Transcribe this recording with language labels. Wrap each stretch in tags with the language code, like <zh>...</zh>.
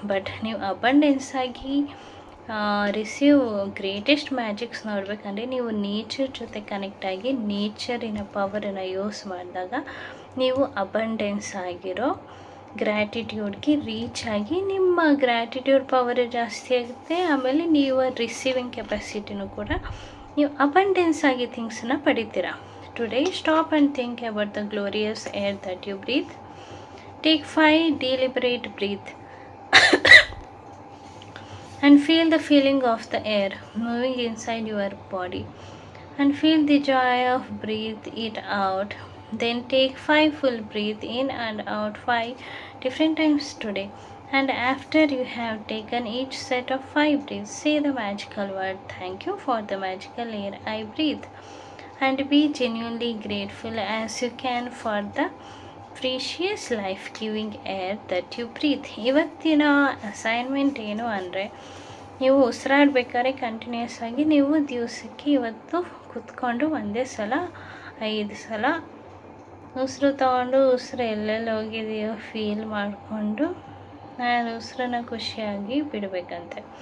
<kn>But ನೀವು abundance ಆಗಿ receive greatest magics ನೋಡಬೇಕಂದ್ರೆ ನೀವು ನೇಚರ್ ಜೊತೆ ಕನೆಕ್ಟ್ ಆಗಿ ನೇಚರಿನ ಪವರನ್ನು ಯೂಸ್ ಮಾಡಿದಾಗ ನೀವು ಅಬಂಡೆನ್ಸ್ ಆಗಿರೋ ಗ್ರ್ಯಾಟಿಟ್ಯೂಡ್ಗೆ ರೀಚ್ ಆಗಿ ನಿಮ್ಮ ಗ್ರ್ಯಾಟಿಟ್ಯೂಡ್ ಪವರ್ ಜಾಸ್ತಿ ಆಗುತ್ತೆ. ಆಮೇಲೆ ನೀವು ರಿಸೀವಿಂಗ್ ಕೆಪಾಸಿಟಿನೂ ಕೂಡ ನೀವು ಅಬಂಡೆನ್ಸ್ ಆಗಿ ಥಿಂಗ್ಸನ್ನು ಪಡಿತೀರಾ.</kn> <en>Today stop and think about the glorious air that you breathe. Take 5 deliberate breath and feel the feeling of the air moving inside your body and feel the joy of breathe it out. Then take 5 full breath in and out 5 different times today. And after you have taken each set of 5 breaths, say the magical word, thank you for the magical air I breathe. And be genuinely grateful as you can for the precious life giving air that you breathe.</en> <kn>ಇವತ್ತಿನ assignment ಏನು ಅಂದರೆ, ನೀವು ಉಸಿರಾಡಬೇಕಾದ್ರೆ continuous ಆಗಿ ನೀವು ದಿವಸಕ್ಕೆ ಇವತ್ತು ಕೂತ್ಕೊಂಡು ಒಂದೇ ಸಲ 5 ಸಲ ಉಸಿರು ತೊಗೊಂಡು, ಉಸಿರು ಎಲ್ಲೆಲ್ಲಿ ಹೋಗಿದೆಯೋ ಫೀಲ್ ಮಾಡಿಕೊಂಡು ನಾನು ಉಸಿರನ್ನ ಖುಷಿಯಾಗಿ ಬಿಡಬೇಕಂತೆ.</kn>